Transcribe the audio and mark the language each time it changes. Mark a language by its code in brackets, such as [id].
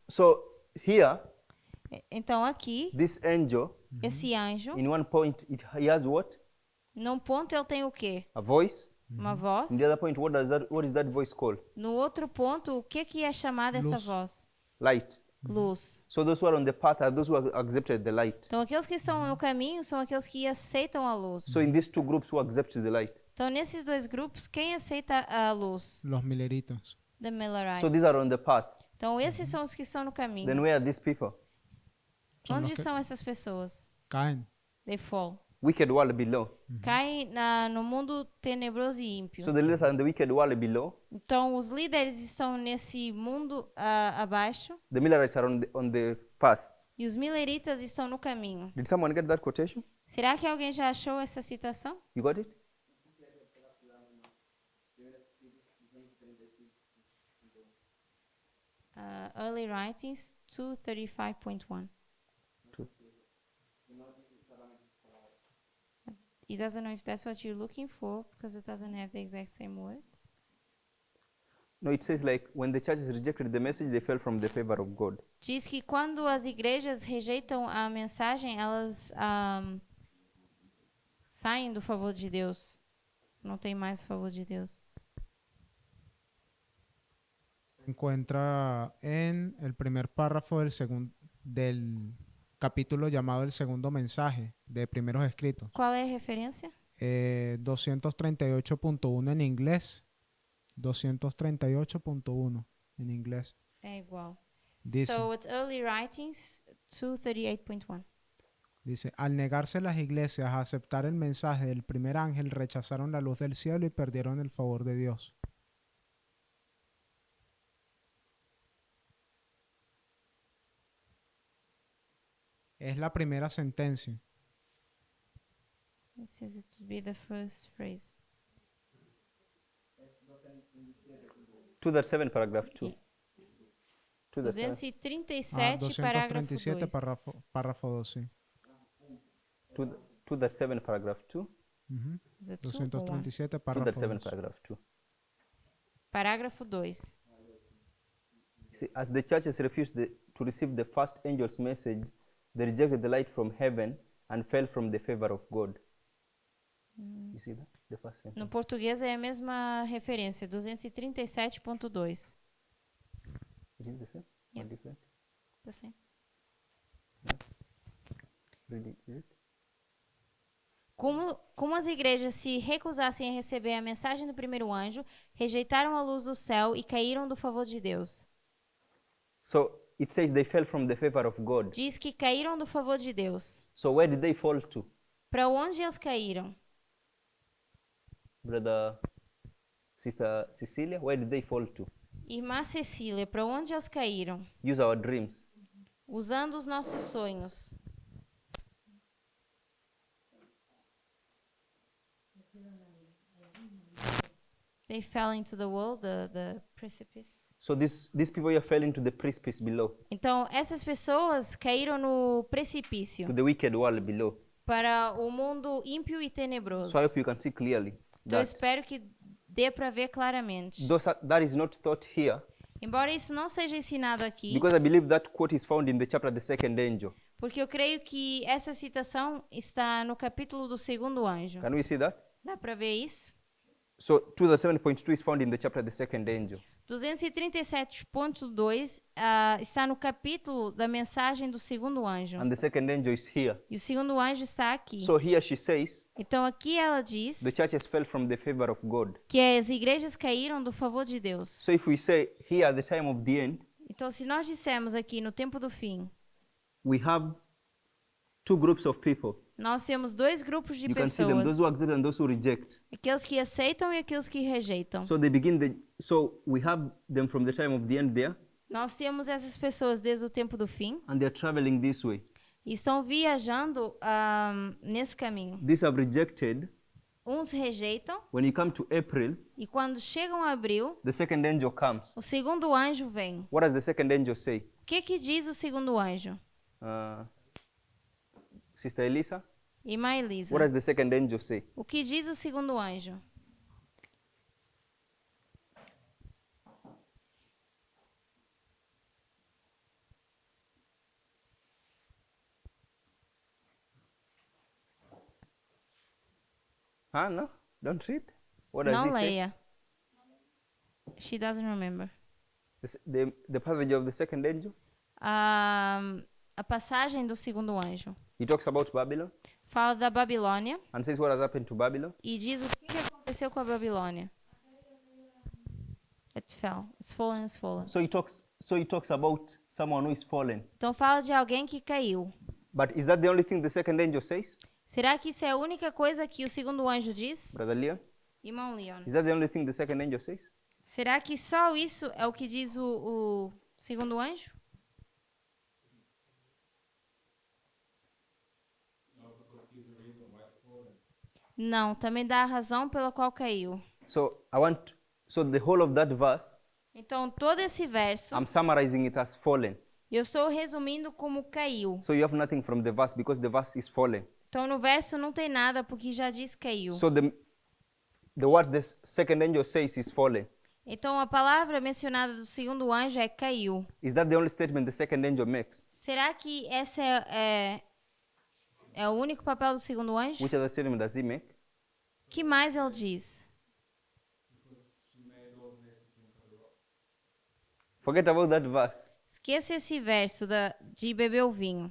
[en] So here, [pt] Então aqui, [en] this angel, [pt] esse anjo, [en] in one point, he has what? [pt] num ponto ele tem o quê? [en] A voice, [pt] uma voz. [en] In the other point, what is that voice called? [pt] No outro ponto, o que é chamada essa Luz. voz? [en] Light. [pt] Luz. [en] So those who are on the path are those who have accepted the light. [pt] Então, aqueles que estão no caminho são aqueles que aceitam a luz. [en] So in these two groups, who accepts the light? [pt] Então, nesses dois grupos, quem aceita a luz? [es] Los Milleritos. [en] The Millerites. So these are on the path. [pt] Então, esses são os que estão no caminho. [en] Then where are these people? [pt] São Onde [es] los que [pt] são essas pessoas? [es] caen. [en] They fall. Wicked world below. [pt] Caem no mundo tenebroso e ímpio. [en] So the leaders are in the wicked world below. [pt] Então, os líderes estão nesse mundo abaixo [en] The Millerites are on the path. [pt] e os mileritas estão no caminho. [en] Did someone get that quotation? [pt] Será que alguém já achou essa citação? [en] You got it? Early Writings 235.1. It doesn't know if that's what you're looking for because it doesn't have the exact same words. No, it says like when the churches rejected the message, they fell from the favor of God. [pt] Diz que quando as igrejas rejeitam a mensagem, elas saem do favor de Deus. Não tem mais o favor de Deus. [es] Se encuentra en el primer párrafo del capítulo llamado El Segundo Mensaje de Primeros Escritos. [pt] Qual é a referência? [es] 238.1 en inglés. 238.1 en inglés. [pt] É igual. [es] Dice, [en] So it's Early Writings 238.1. [es] dice, al negarse las iglesias a aceptar el mensaje del primer ángel, rechazaron la luz del cielo y perdieron el favor de Dios. Es la primera sentencia. [en] This is to be the first phrase. 237 paragraph 2. [pt] 237, parágrafo 237, 2. [es] párrafo 2, sí. [en] 237 paragraph 2. Ujú. Is it two or one? [es] 237, párrafo 237 2. [en] paragraph 2. [pt] Parágrafo 2. [en] See, as the churches refused to receive the first angel's message, they rejected the light from heaven and fell from the favor of God. You see that? The first sentence. [pt] No português é a mesma referência, 237.2. [en] It is the same? Yeah. Or different? The same. Read it, read it. [pt] Como as igrejas se recusassem a receber a mensagem do primeiro anjo, rejeitaram a luz do céu e caíram do favor de Deus. [en] So it says they fell from the favor of God. [pt] Diz que caíram do favor de Deus. [en] So where did they fall to? [pt] Para onde eles caíram? [en] Brother, Sister Cecilia, where did they fall to? [pt] Irmã Cecília, para onde eles caíram? [en] Use our dreams. [pt] Usando os nossos sonhos. [en] They fell into the wall, the precipice. So these people here fell into the precipice below, [pt] Então, essas pessoas caíram no precipício, [en] to the wicked world below. [pt] para o mundo ímpio e tenebroso. [en] So I hope you can see clearly [pt] Então, eu [en] that [pt] espero que dê para ver claramente. [en] that is not taught here, [pt] Embora isso não seja ensinado aqui, [en] because I believe that quote is found in the chapter of the second angel. [pt] porque eu creio que essa citação está no capítulo do segundo anjo. [en] Can we see that? [pt] Dá para ver isso? [en] So 237.2 is found in the chapter of the second angel. [pt] 237.2 está no capítulo da mensagem do segundo anjo. [en] And the second angel is here. [pt] E o segundo anjo está aqui. [en] So here she says, [pt] Então aqui ela diz [en] the churches fell from the favor of God. [pt] que as igrejas caíram do favor de Deus. [en] So if we say here at the time of the end, [pt] Então se nós dissermos aqui no tempo do fim, [en] we have two groups of people. [pt] nós temos dois grupos de [en] You can see them, those who [pt] pessoas. [en] accept and those who reject. [pt] Aqueles que aceitam e aqueles que rejeitam. [en] So we have them from the time of the end there, [pt] Nós temos essas pessoas desde o tempo do fim [en] and they're traveling this way. [pt] e estão viajando nesse caminho. [en] These have rejected. [pt] Uns rejeitam [en] When you come to April, [pt] e quando chegam a abril, [en] the second angel comes. [pt] o segundo anjo vem. [en] What does the second angel say? [pt] O que diz o segundo anjo? [en] Sister Elisa, [pt] Irmã Elisa, [en] what does the second angel say? [pt] o que diz o segundo anjo? [en] No, don't read. What does [pt] Não [en] he say? [pt] leia. [en] She doesn't remember. The passage of the second angel? [pt] A passagem do segundo anjo [en] He talks about Babylon [pt] fala da Babilônia [en] and says what has happened to Babylon. [pt] e diz o que aconteceu com a Babilônia. [en] It fell. It's fallen, it's fallen. So he talks about someone who is fallen. [pt] Então fala de alguém que caiu. [en] But is that the only thing the second angel says, [pt] Será que isso é a única coisa que o segundo anjo diz? [en] Brother Leon? [pt] Irmão Leon. [en] Is that the only thing the second angel says? [pt] Será que só isso é o que diz o segundo anjo? Não, também dá a razão pela qual caiu. [en] So the whole of that verse, [pt] Então, todo esse verso, [en] I'm summarizing it as fallen. [pt] eu estou resumindo como caiu. [en] So you have nothing from the verse because the verse is fallen. [pt] Então, no verso não tem nada porque já diz caiu. [en] So the word the second angel says is fallen. [pt] Então, a palavra mencionada do segundo anjo é caiu. [en] Is that the only statement the second angel makes? [pt] Será que esse é o único papel do segundo anjo? [en] Which other statement does he make? [pt] Que mais ele diz? [en] Forget about that verse. [pt] Esqueça esse verso de beber o vinho.